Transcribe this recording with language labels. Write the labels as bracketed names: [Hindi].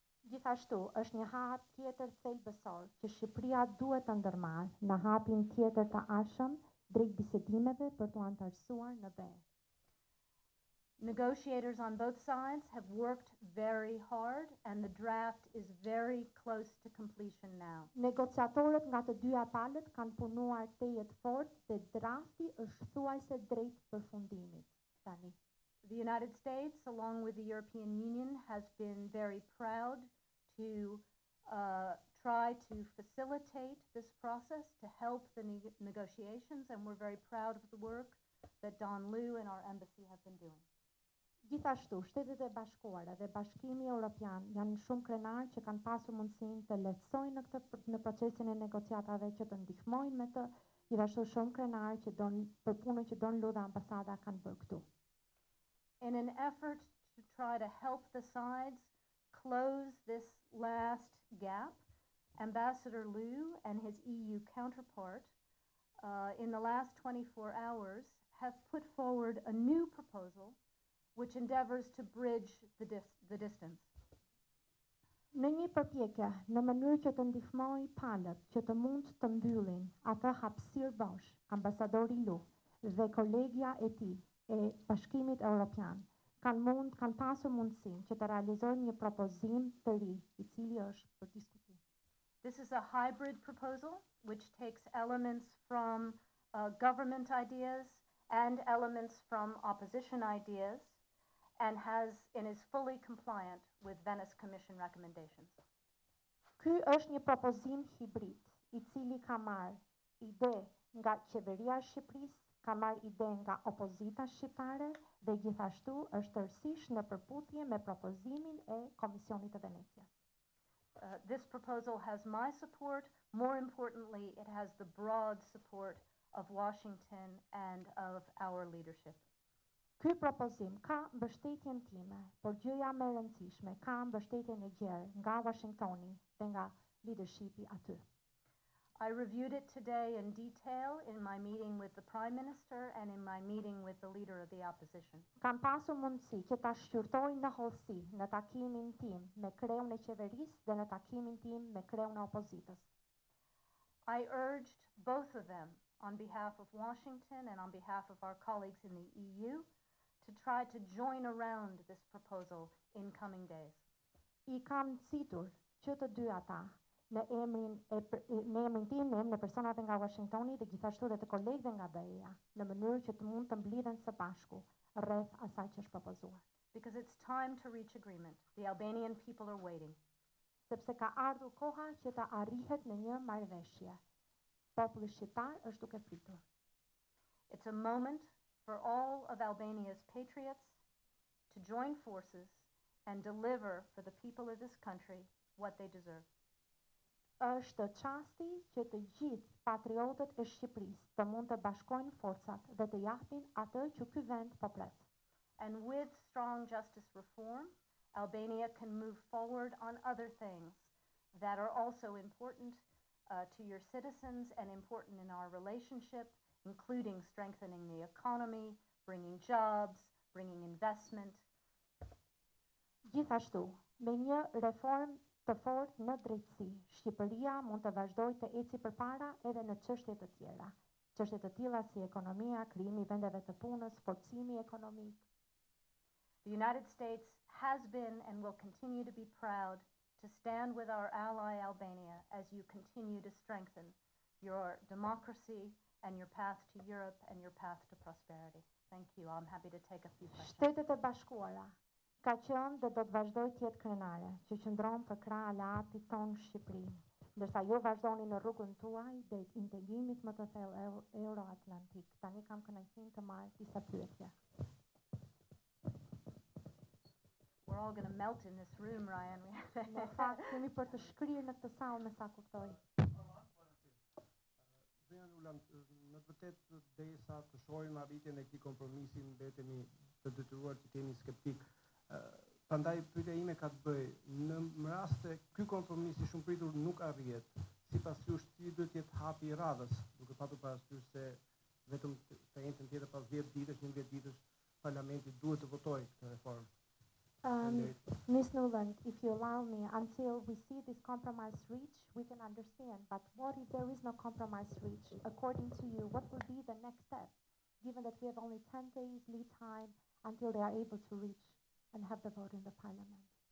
[Albanian] Gjithashtu, është një hap tjetër thelbësor që Shqipëria duhet të ndërmarrë në hapin tjetër të ardhshëm drejt bisedimeve për të antarësuar në BE. [English] Negotiators on both sides have worked very hard and the draft is very close to completion now. [Albanian] Negociatorët nga të dyja palët kanë punuar tejet fort dhe drafti është thuajse drejt përfundimit tani. [English] The United States, along with the European Union, has been very proud to try to facilitate this process, to help the negotiations, and we're very proud of the work that Don Liu and our embassy have been doing. [Albanian] Gjithashtu, Shtetet e Bashkuara dhe Bashkimi Evropian janë shumë krenar që kanë pasur mundësinë të lehtësojnë në procesin e negociatave, që të ndihmojnë me të, gjithashtu shumë krenar që për punën që Don Liu dhe ambasada kanë bërë këtu. [English] In an effort to try to help the sides close this last gap, Ambassador Liu and his EU counterpart in the last 24 hours have put forward a new proposal which endeavors to bridge the distance. [Albanian] Në një përpjekje në mënyrë që të ndihmojë palët që të mund të mbyllin atë hapësirë bosh, Ambasadori Liu dhe kolegja e tij e Bashkimit Evropian kanë pasur mundësinë që të realizojnë një propozim të ri, i cili është për diskutim. [English] This is a hybrid proposal which takes elements from government ideas and elements from opposition ideas and is fully compliant with Venice Commission recommendations. [Albanian] Ky është një propozim hibrid, i cili ka marrë ide nga qeveria e Shqipërisë, ka marrë ide nga opozita shqiptare dhe gjithashtu është tërësisht në përputhje me propozimin e Komisionit të Venecias. [English] This proposal has my support. More importantly, it has the broad support of Washington and of our leadership. [Albanian] Ky propozim ka mbështetjen time, por gjëja më e rëndësishme, ka mbështetjen e gjerë nga Washingtoni dhe nga leadershipi aty. [English] I reviewed it today in detail in my meeting with the Prime Minister and in my meeting with the leader of the opposition. [Albanian] Kam pasur mundësi që ta shqyrtoj në hollësi në takimin tim me kreun e qeverisë dhe në takimin tim me kreun e opozitës. [English] I urged both of them on behalf of Washington and on behalf of our colleagues in the EU to try to join around this proposal in coming days. [Albanian] I kam citur që të dy ata në emrin tim, në emrin e personave nga Washingtoni dhe gjithashtu edhe të kolegëve nga BE-ja, në mënyrë që të mund të mblidhen së bashku rreth asaj që është propozuar. [English] Because it's time to reach agreement. The Albanian people are waiting. [Albanian] Sepse ka ardhur koha që të arrihet në një marrëveshje. Populli shqiptar është duke pritur. [English] It's a moment for all of Albania's patriots to join forces and deliver for the people of this country what they deserve. [Albanian] Është çasti që të gjithë patriotët e Shqipërisë të mund të bashkojnë forcat dhe të japin atë që ky vend po pret. [English] And with strong justice reform, Albania can move forward on other things that are also important to your citizens and important in our relationship, including strengthening the economy, bringing jobs, bringing investment. [Albanian] Gjithashtu, me një reformë të fortë në drejtësi, Shqipëria mund të vazhdojë të eci përpara edhe në çështje të tjera. Çështje të tilla si ekonomia, krijimi i vendeve të punës, forcimi ekonomik. [English] The United States has been and will continue to be proud to stand with our ally Albania as you continue to strengthen your democracy and your path to Europe and your path to prosperity. Thank you. I'm happy to take a few questions. [Albanian] Shtetet e Bashkuara ka qenë dhe do të vazhdoj të jetë krenare, që qëndron për krah aleatit tonë Shqipërinë, ndërsa ju vazhdoni në rrugën tuaj drejt integrimit më të thellë euro-atlantik. Tani kam kënaqësinë të marr disa pyetje. [English] We're all going to melt in this room, Ryan. [Albanian] Në fakt, kemi për të shkrirë në këtë sallë me sa kuptoj. Nuland, në të vërtetë derisa të shohim arritjen e këtij kompromisi, mbetemi të detyruar të jemi skeptik. Prandaj pyetja ime ka të bëjë, në rast se ky kompromis i shumë pritur nuk arrihet, sipas jush ti duhet të jetë hapi i radhës, duke patur parasysh se vetëm të njëjtën tjetër pas 10 ditësh, 11 ditësh, parlamenti duhet të votojë këtë reformë. [English] Ms. Nuland, if you allow me, until we see this compromise reached, we can understand. But what if there is no compromise reached? According to you, what will be the next step, given that we have only 10 days lead time until they are able to reach and have the vote in the parliament?